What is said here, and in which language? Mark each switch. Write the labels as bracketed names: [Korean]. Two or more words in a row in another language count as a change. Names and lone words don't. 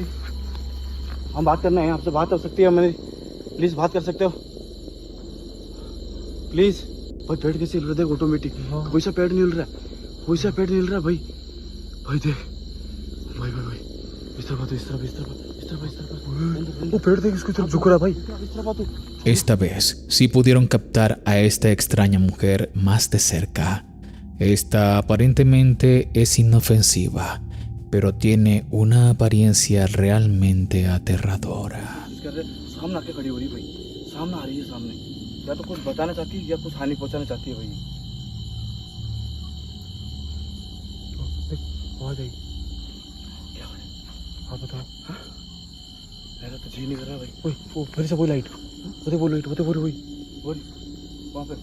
[Hindi] हम बात करना है, आपसे बात हो सकती है हमारी, प्लीज बात कर सकते हो प्लीज। भाई पेट कैसे हिल रहा है देख, ऑटोमेटिक वैसा पेट नहीं हिल रहा है, वैसा पेट नहीं हिल रहा है भाई। भाई देख भाई भाई भाई इस तरफ बात, इस तरफ इस तरफ इस तरफ इस तरफ, वो पेट देख इसकी तरफ झुक रहा है भाई, इस तरफ बात। [Spanish] Esta vez sí pudieron captar a esta extraña mujer más de cerca. Esta aparentemente es inofensiva, pero tiene una apariencia realmente aterradora. [Hindi] सामने आके खड़ी हो रही भाई, सामने आ रही है, सामने या तो कुछ बताना चाहती है या कुछ हानि पहुंचाना चाहती है भाई। आवाज आई क्या? हाँ बताओ। मेरा तो जी नहीं कर रहा भाई। ओए वो फिर से कोई लाइट, वो लाइट, वो वही वहाँ पे।